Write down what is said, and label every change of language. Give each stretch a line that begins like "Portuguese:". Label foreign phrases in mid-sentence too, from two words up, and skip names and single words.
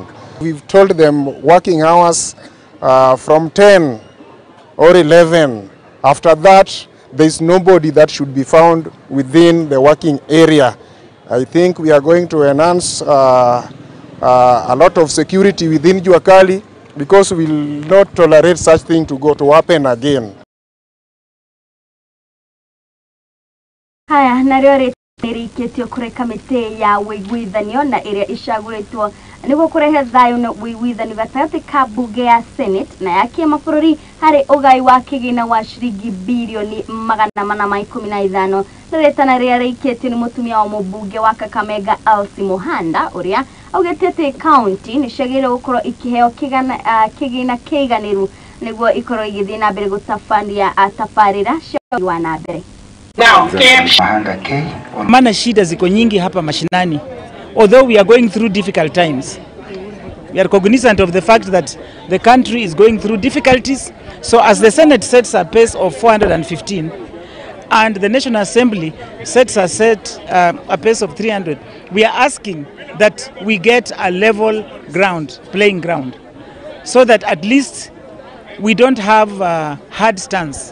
English: We've told them working hours from 10 or 11. After that, there is nobody that should be found within the working area. I think we are going to enhance a lot of security within Juakali because we will not tolerate such thing to happen again.
Kikuyu: Haya, nario rikitio kureka mite ya wiguithanio na iria icaguritwo niguo kurehe thayo na wiguithanio gatagatĩ ka bunge ya Senate na ya kĩmabũrũri harĩ ũgai wa kĩgĩna wa ciringi bilioni 415 na rĩtana rĩrĩa rĩikĩtio nĩ mũtumia wa mũmbunge wa Kakamega Elsie Muhanda ũrĩa augĩte atĩ kaunti nĩ ciagĩrĩirwo gũkorwo ikĩheo kĩgĩna kĩiganĩru nĩguo ikorwo igĩthiĩ na mbere gũtabania tabarĩra cia wa na mbere.
Swahili: Maana shida ziko nyingi hapa mashinani.
English: Although we are going through difficult times, We are cognizant of the fact that the country is going through difficulties. So as the Senate sets a pace of 415 and the National Assembly sets a pace of 300, we are asking that we get a level ground, playing ground, so that at least we don't have a hard stance.